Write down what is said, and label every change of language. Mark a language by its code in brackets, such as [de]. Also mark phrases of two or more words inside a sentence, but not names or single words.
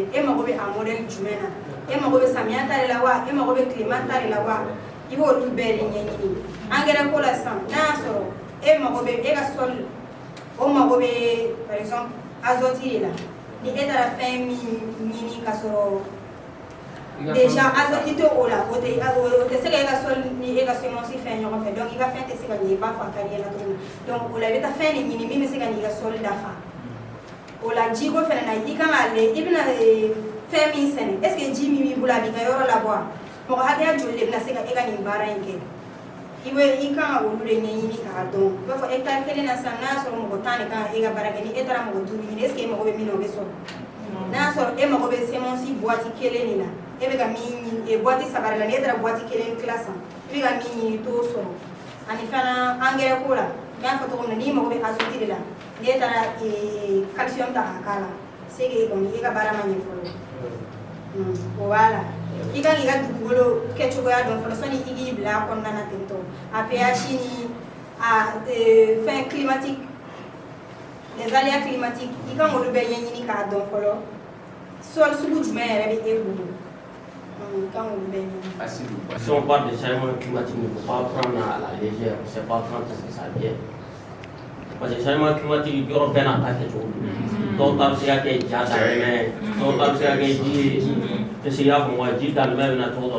[bm] e mago bɛ a modèle jumɛn na e mago bɛ samiya ta de la wa e mago bɛ tilema ta de la wa i b'olu bɛɛ de ɲɛɲini engrais ko la sisan n'a y'a sɔrɔ e mago bɛ e ka sol o mago bɛ [fr] par exemple [bm] azote de la ni e taara fɛn min ɲini ka sɔrɔ déjà azote tɛ o la o tɛ se ka e ka sol ni e ka semence fɛn ɲɔgɔn fɛ donc i ka fɛn tɛ se ka ɲɛ i b'a fɔ a ka di e la cogo min donc o la i bɛ taa fɛn de ɲini min bɛ se ka n'i ka sol dafa o la jiko fɛnɛ na i kan k'a lajɛ i bɛna fɛn min sɛnɛ [fr] est ce que [bm] ji min b'i bolo a b'i ka yɔrɔ labɔ wa mɔgɔ hakɛya joli de bɛna se ka e ka nin baara in kɛ i kan ka olu de ɲɛɲini k'a dɔn i b'a fɔ hectare kelen na sisan n'a y'a sɔrɔ mɔgɔ 10 de kan ka e ka baara kɛ ni e taara mɔgɔ 5 ɲini [fr] est ce que [bm] e mago bɛ min na o bɛ sɔrɔ n'a y'a sɔrɔ e mago bɛ semence boîte kelen de la e bɛ ka min ɲini boîte 3 de la n'e taara boîte kelen tila san i bɛ ka min ɲini i t'o sɔrɔ ani fana engrais ko la n y'a fɔ cogo min na n'i mago bɛ azote de la n'e taara calcium ta k'a k'a la [fr] c'est que [bm] kɔni e ka baara ma ɲɛ fɔlɔ o b'a la i kan k'i ka dugukolo kɛcogoya dɔn fɔlɔ sani i k'i bila a kɔnɔna na ten tɔ a pH ni a fɛn climatique [fr] les aléas climatiques [bm] i kan k'olu bɛɛ ɲɛɲini k'a dɔn fɔlɔ sol sugu jumɛn yɛrɛ bɛ e bolo [fr] Si on parle de changement climatique, il ne faut pas prendre à la légère, c'est pas prendre ce que ça vient. Parce que le changement climatique, il y aura bien attaqué tout. Donc, dans ce cas, il y a des donc, dans ce cas, il y a des dans le même nature.